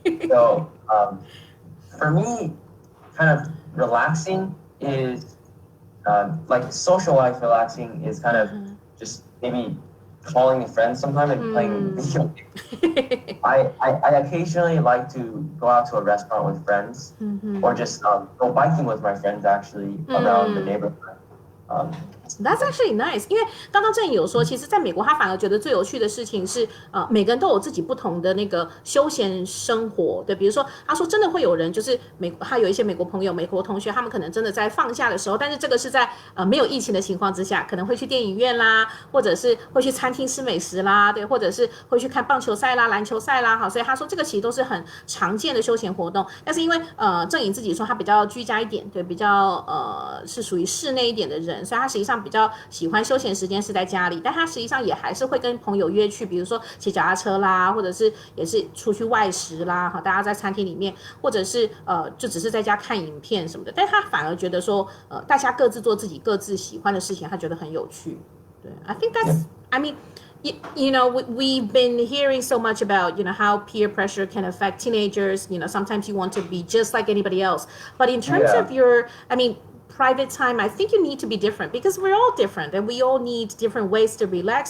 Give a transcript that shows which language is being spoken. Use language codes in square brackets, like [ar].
[en] So for me, kind of relaxing is like social life relaxing is kind of just maybe calling a friend sometime and playing video games. I occasionally like to go out to a restaurant with friends or just go biking with my friends actually around the neighborhood. That's actually nice. [zh] 因为刚刚郑颖有说，其实在美国他反而觉得最有趣的事情是，每个人都有自己不同的那个休闲生活。对，比如说他说真的会有人就是他有一些美国朋友、美国同学，他们可能真的在放假的时候，但是这个是在没有疫情的情况之下，可能会去电影院啦，或者是会去餐厅吃美食啦，对，或者是会去看棒球赛啦、篮球赛啦，好，所以他说这个其实都是很常见的休闲活动。但是因为郑颖自己说他比较居家一点，对，比较是属于室内一点的人，所以他实际上上比较喜欢休闲时间是在家里，但他实际上也还是会跟朋友约去，比如说骑脚踏车啦，或者是也是出去外食啦，大家在餐厅里面，或者是就只是在家看影片什么的，但他反而觉得说大家各自做自己各自喜欢的事情，他觉得很有趣。 [en] 对 I think that's I mean you know, we've been hearing so much about, how peer pressure can affect teenagers. Sometimes you want to be just like anybody else. But in terms of private time, I think you need to be different because we're all different and we all need different ways to relax.